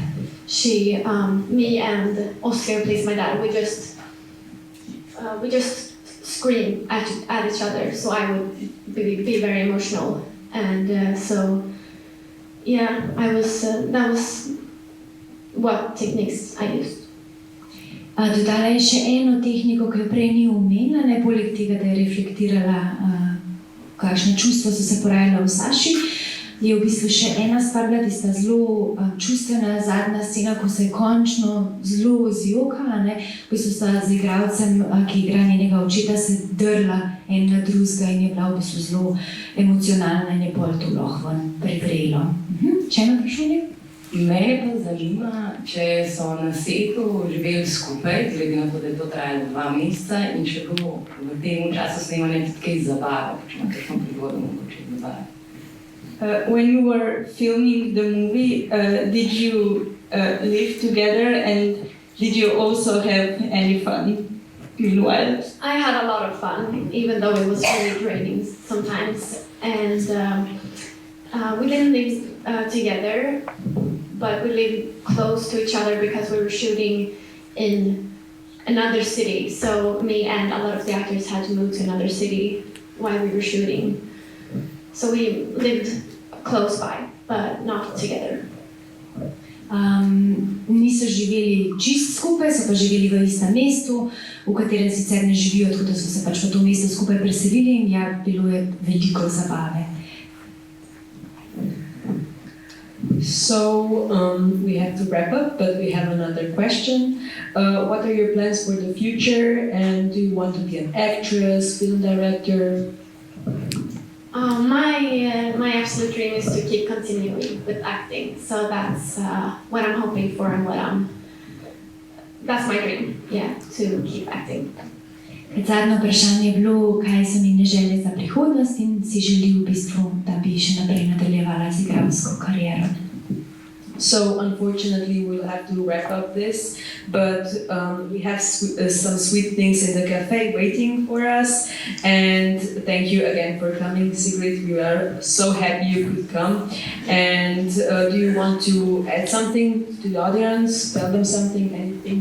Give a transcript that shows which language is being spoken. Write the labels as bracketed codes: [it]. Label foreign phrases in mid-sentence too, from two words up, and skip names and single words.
[en] Me and Oscar, please, my dad, we just scream at each other. So I would be very emotional, and that was what techniques I used. [sl] Dodala je še eno tehniko, ki jo prej ni omenila, ne poleg tega, da je reflektirala, kakšne čustva so se porajala v Saši, je v bistvu še ena stvar bila tista zelo čustvena zadnja scena, ko se je končno zelo zjokala, ne? V bistvu sta z igralcem, ki igra njenega očeta, se drla en na drugega in je bila v bistvu zelo emocionalna in je pol to lahko prevrelo. Še eno vprašanje? Mene pa zanima, če so na setu živeli skupaj, glede na to, da je to trajalo 2 meseca, in če bo v tem času snemanja tudi kaj zabave, če ima kakšno prigodo mogoče zabave. [en] When you were filming the movie, did you live together, and did you also have any fun meanwhile? I had a lot of fun, even though it was really draining sometimes. And we didn't live together, but we lived close to each other because we were shooting in another city. So me and a lot of the actors had to move to another city while we were shooting. So we lived close by, but not together. [sl] Niso živeli čist skupaj, so pa živeli v istem mestu, v katerem sicer ne živijo, tako da so se pač v to mesto skupaj preselili in ja, bilo je veliko zabave. [en] So we have to wrap up, but we have another question. What are your plans for the future, and do you want to be an actress, film director? My absolute dream is to keep continuing with acting. So that's what I'm hoping for and that's my dream, yeah, to keep acting. [sl] Zadnje vprašanje je bilo, kaj so njene želje za prihodnost in si želi v bistvu, da bi še naprej nadaljevala z igralsko kariero. [en] So unfortunately we'll have to wrap up this, but we have some sweet things in the cafe waiting for us, and thank you again for coming, Sigrid. We are so happy you could come. And do you want to add something to the audience, tell them something, anything?